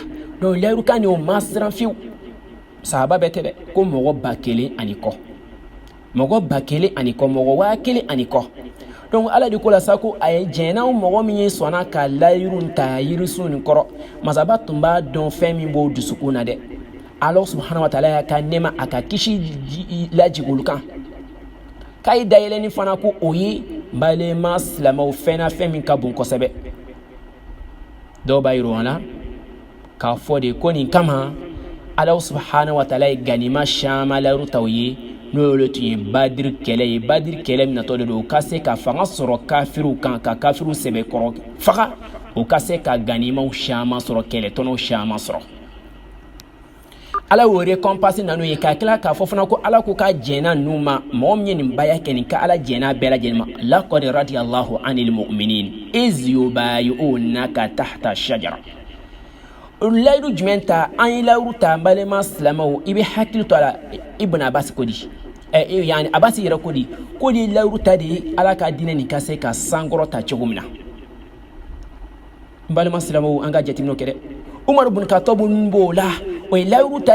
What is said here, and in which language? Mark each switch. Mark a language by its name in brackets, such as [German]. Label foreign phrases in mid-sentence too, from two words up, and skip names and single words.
[Bambara] donc layiru kan o ma siran fiyewu sahaba bɛɛ tɛ dɛ ko mɔgɔ 1000 ani kɔ mɔgɔ 1000 ani kɔ mɔgɔ 1000 ani kɔ donc ala de ko la sa ko a ye jɛnna o mɔgɔ min ye sɔnna ka layiru ta yirisun nin kɔrɔ masaba tun b'a dɔn fɛn min b'o dusukun na dɛ [Arabic] الله سبحانه وتعالى [Bambara] y'a ka nɛɛma a ka kisi lajigin olu kan k'a ye dayɛlɛni fana ko o ye balima silamɛw fɛn na fɛn min ka bon kosɛbɛ dɔw b'a yir'o la k'a fɔ de ko nin kama [Arabic] الله سبحانه وتعالى [Bambara] ye ganima caman layiru taw ye n'olu tun ye Badiri kɛlɛ ye Badiri kɛlɛ min natɔ de don o ka se ka fanga sɔrɔ kafiriw kan ka kafiriw sɛbɛkɔrɔ faga o ka se ka ganimaw caman sɔrɔ kɛlɛtɔnɔw caman sɔrɔ Ala y'o récompense nanu ye k'a tila k'a fɔ fana ko Ala ko ka jɛnna ninnu ma mɔgɔ min ye nin baya kɛ nin ka Ala jɛnna bɛɛ lajɛlen ma [Arabic] لقد رضي الله عن المؤمنين إذ يبايعونك تحت الشجرة [Bambara] layiru jumɛn ta an ye layiru ta balima silamɛw i bɛ hakili to a la Ibn Abbas ko di yani Abbas yɛrɛ ko di layiru ta de ye Ala ka diinɛ nin ka se ka sankɔrɔ ta cogo min na balima silamɛw an ka jateminɛw kɛ dɛ Umar ibn Khattab b'o la o ye layiru ta